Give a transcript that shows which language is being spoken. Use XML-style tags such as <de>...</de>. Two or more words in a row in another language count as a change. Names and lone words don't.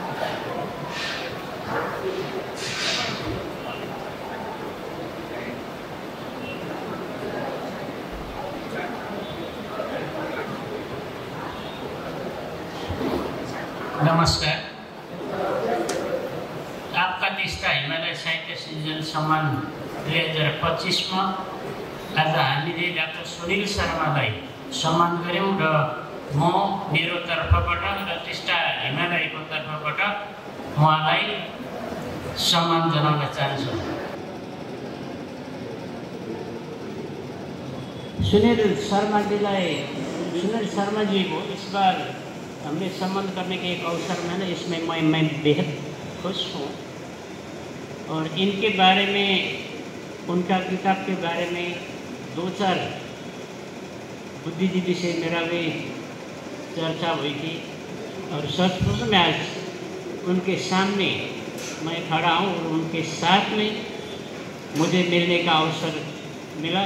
<ne>नमस्कार। आपका निष्ठा हिमालय साहित्य सृजन सम्मान 2025 में आज हामीले डाक्टर सुनील शर्मालाई सम्मान गऱ्यौँ र म मेरो तर्फबाट र टिस्टा हिमालयको तर्फबाट उहाँलाई सम्मान जनाउन चाहन्छु।</ne> <hi>सुनील शर्मा जी को इस बार हमने सम्मान करने के एक अवसर में ना, इसमें मैं बेहद खुश हूँ। और इनके बारे में, उनका किताब के बारे में दो चार बुद्धिजीवी से मेरा भी चर्चा हुई थी और सचमुच में आज उनके सामने मैं खड़ा हूँ और उनके साथ में मुझे मिलने का अवसर मिला।</hi>